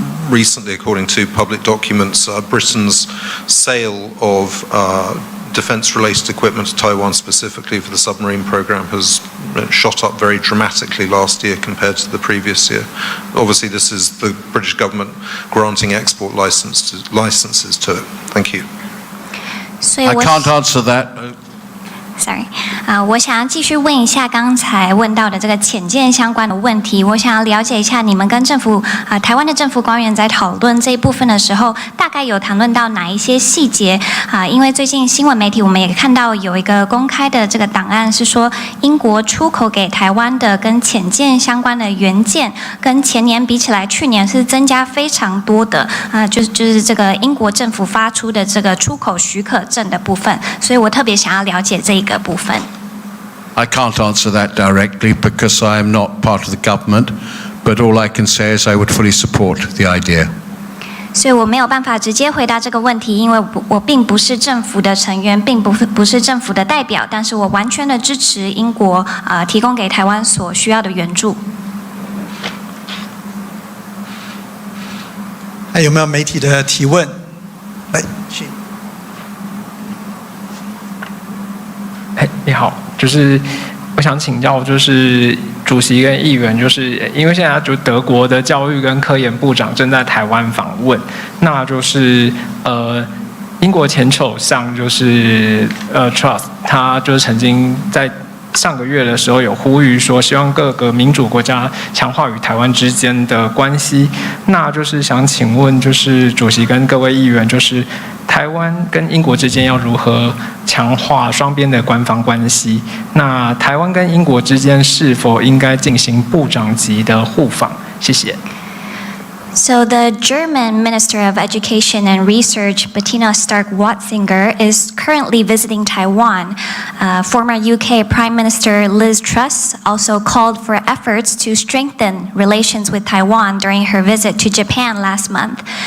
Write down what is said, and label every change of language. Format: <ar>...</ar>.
<en>Recently, according to public documents, Britain's sale of defense-related equipment to Taiwan specifically for the submarine program has shot up very dramatically last year compared to the previous year. Obviously, this is the British government granting export licenses to it. Thank you. I can't answer that.</en> <zh>Sorry， 我想要继续问一下刚才问到的这个潜舰相关的问题。我想要了解一下，你们跟台湾的政府官员在讨论这一部分的时候，大概有谈论到哪一些细节？因为最近新闻媒体我们也看到有一个公开的这个档案，是说英国出口给台湾的跟潜舰相关的元件，跟前年比起来，去年是增加非常多的。就是这个英国政府发出的这个出口许可证的部分，所以我特别想要了解这个部分。</zh> <en>I can't answer that directly because I am not part of the government, but all I can say is I would fully support the idea.</en> <zh>所以我没有办法直接回答这个问题，因为我并不是政府的成员，并不是政府的代表，但是我完全的支持英国提供给台湾所需要的援助。还有没有媒体的提问？来，请。你好，就是我想请教，就是主席跟议员，就是因为现在就德国的教育跟科研部长正在台湾访问，那就是英国前首相就是Truss， 他就是曾经在上个月的时候有呼吁说，希望各个民主国家强化与台湾之间的关系。那就是想请问，就是主席跟各位议员，就是台湾跟英国之间要如何强化双边的官方关系？那台湾跟英国之间是否应该进行部长级的互访？谢谢。</zh> <en>So the German Minister of Education and Research, Bettina Stark-Watzinger, is currently visiting Taiwan. Former UK Prime Minister Liz Truss also called for efforts to strengthen relations with Taiwan during her visit to Japan last month.</en>